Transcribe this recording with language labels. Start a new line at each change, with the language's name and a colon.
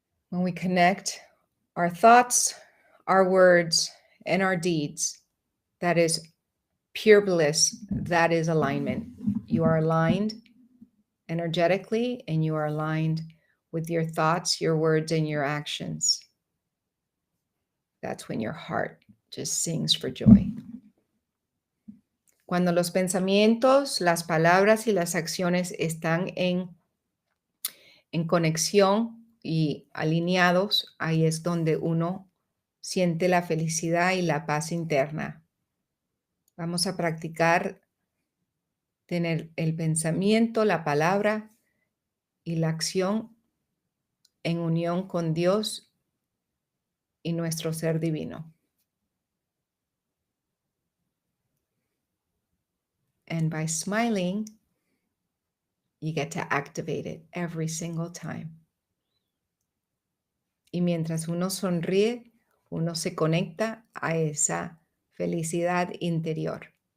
English: When we connect our thoughts, our words, and our deeds, that is pure bliss. That is alignment. You are aligned energetically, and you are aligned with your thoughts, your words, and your actions. That's when your heart just sings for joy.
Spanish: Cuando los pensamientos, las palabras y las acciones están en conexión y alineados, ahí es donde uno siente la felicidad y la paz interna. Vamos a practicar tener el pensamiento, la palabra y la acción en unión con Dios y nuestro ser divino.
English: And by smiling, you get to activate it every single time.
Spanish: Y mientras uno sonríe, uno se conecta a esa felicidad interior.